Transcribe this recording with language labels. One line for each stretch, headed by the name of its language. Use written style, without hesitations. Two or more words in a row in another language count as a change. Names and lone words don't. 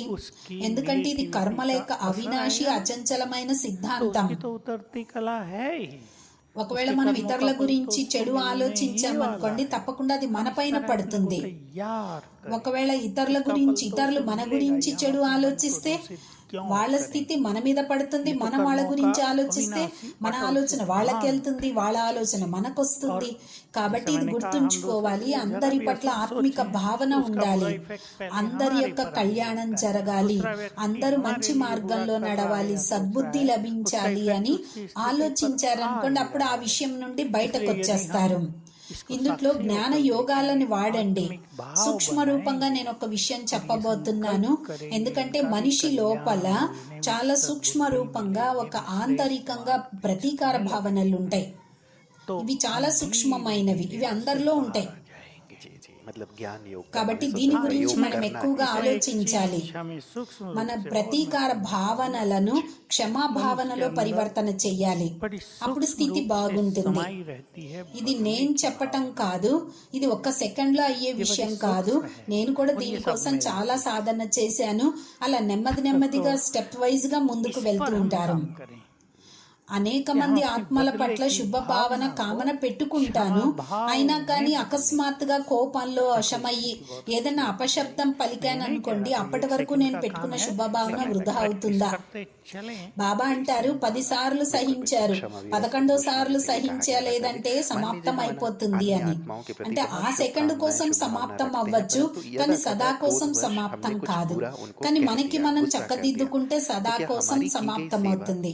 Telugu: ఎందుకంటే ఇది కర్మల యొక్క అవినాశి అచంచలమైన సిద్ధాంతం. ఒకవేళ మనం ఇతరుల గురించి చెడు ఆలోచించామనుకోండి, తప్పకుండా అది మన పైన పడుతుంది. ఒకవేళ ఇతరులు మన గురించి చెడు ఆలోచిస్తే
Hindi: क्यों
Telugu: వాళ్ళ
Hindi: करें?
Telugu: స్థితి మన మీద పడుతుంది,
Hindi: ये तो
Telugu: మనం వాళ్ళ
Hindi: कर्मों
Telugu: గురించి
Hindi: का
Telugu: ఆలోచిస్తే
Hindi: अविनाशी
Telugu: మన
Hindi: अटल
Telugu: ఆలోచన వాళ్ళకి
Hindi: सिद्धांत
Telugu: వెళ్తుంది, వాళ్ళ ఆలోచన మనకొస్తుంది. కాబట్టి
Hindi: जैसे
Telugu: ఇది
Hindi: मैंने कहा, हम
Telugu: గుర్తుంచుకోవాలి,
Hindi: दूसरों के लिए
Telugu: అందరి
Hindi: जरा भी
Telugu: పట్ల
Hindi: अशुभ
Telugu: ఆత్మిక
Hindi: सोचें
Telugu: భావన
Hindi: तो उसका
Telugu: ఉండాలి.
Hindi: बुरा इफेक्ट पहले
Telugu: అందరి
Hindi: हमारे
Telugu: యొక్క
Hindi: पर आने
Telugu: కళ్యాణం
Hindi: लगता है.
Telugu: జరగాలి,
Hindi: दूसरा व्यक्ति
Telugu: అందరూ
Hindi: हमारे
Telugu: మంచి
Hindi: लिए बुरा
Telugu: మార్గంలో
Hindi: कर रहा है
Telugu: నడవాలి,
Hindi: या सोच
Telugu: సద్బుద్ధి
Hindi: रहा है,
Telugu: లభించాలి
Hindi: उसका
Telugu: అని
Hindi: इफेक्ट उसकी स्थिति पर
Telugu: ఆలోచించారనుకోండి,
Hindi: आ
Telugu: అప్పుడు ఆ
Hindi: जाएगा.
Telugu: విషయం నుండి
Hindi: इसलिए
Telugu: బయటకు
Hindi: यदि
Telugu: వచ్చేస్తారు.
Hindi: हम इसको
Telugu: ఇందులో
Hindi: साक्षी
Telugu: జ్ఞాన
Hindi: होकर
Telugu: యోగాలని
Hindi: देखें,
Telugu: వాడండి.
Hindi: आत्मिक भाव
Telugu: సూక్ష్మ రూపంగా
Hindi: बनाएंगे
Telugu: నేను ఒక విషయం
Hindi: और ये
Telugu: చెప్పబోతున్నాను.
Hindi: संकल्प करेंगे,
Telugu: ఎందుకంటే
Hindi: इनका भी
Telugu: మనిషి లోపల
Hindi: कल्याण हो, इन्हें भी
Telugu: చాలా
Hindi: सद्बुद्धि
Telugu: సూక్ష్మ రూపంగా
Hindi: मिले,
Telugu: ఒక
Hindi: ये भी
Telugu: ఆంతరికంగా
Hindi: श्रेष्ठ
Telugu: ప్రతీకార
Hindi: मार्ग
Telugu: భావనలు ఉంటాయి.
Hindi: तो
Telugu: ఇవి చాలా
Hindi: हम
Telugu: సూక్ష్మమైనవి,
Hindi: धीरे
Telugu: ఇవి
Hindi: धीरे
Telugu: అందరిలో
Hindi: इससे
Telugu: ఉంటాయి.
Hindi: बाहर आ जाएंगे. जी जी मतलब ज्ञान योग का
Telugu: కాబట్టి
Hindi: हमें
Telugu: దీని
Hindi: शुद्ध
Telugu: గురించి
Hindi: प्रयोग
Telugu: మనం
Hindi: करना
Telugu: ఎక్కువగా
Hindi: है. इसमें एक चीज
Telugu: ఆలోచించాలి.
Hindi: हमें सूक्ष्म रूप
Telugu: మన
Hindi: से और
Telugu: ప్రతీకార భావనలను క్షమాభావనలో పరివర్తన చెయ్యాలి.
Hindi: बड़ी
Telugu: అప్పుడు
Hindi: सूक्ष्म
Telugu: స్థితి
Hindi: रूप से
Telugu: బాగుంటుంది.
Hindi: समाई रहती है.
Telugu: ఇది నేను చెప్పటం కాదు, ఇది ఒక్క సెకండ్ లో అయ్యే విషయం కాదు. నేను కూడా దీనికోసం చాలా సాధన చేశాను. అలా నెమ్మది నెమ్మదిగా
English: step wise
Telugu: గా ముందుకు వెళ్తూ ఉంటారు.
Hindi: काम करें.
Telugu: అనేక మంది ఆత్మల పట్ల శుభ భావన కామన పెట్టుకుంటాను, అయినా కానీ అకస్మాత్తుగా కోపంలో వశమయ్యి ఏదైనా అపశబ్దం పలికాను అనుకోండి, అప్పటి వరకు నేను పెట్టుకున్న శుభ భావన వృధా అవుతుందా?
Hindi: करते चलें.
Telugu: బాబా అంటారు 10 సార్లు సహించారు, 11వ సార్లు సహించలేదంటే సమాప్తం అయిపోతుంది అని. అంటే ఆ సెకండ్ కోసం సమాప్తం అవ్వచ్చు, కానీ సదా కోసం సమాప్తం కాదు. కానీ మనకి మనం చక్కదిద్దుకుంటే సదా కోసం సమాప్తం అవుతుంది.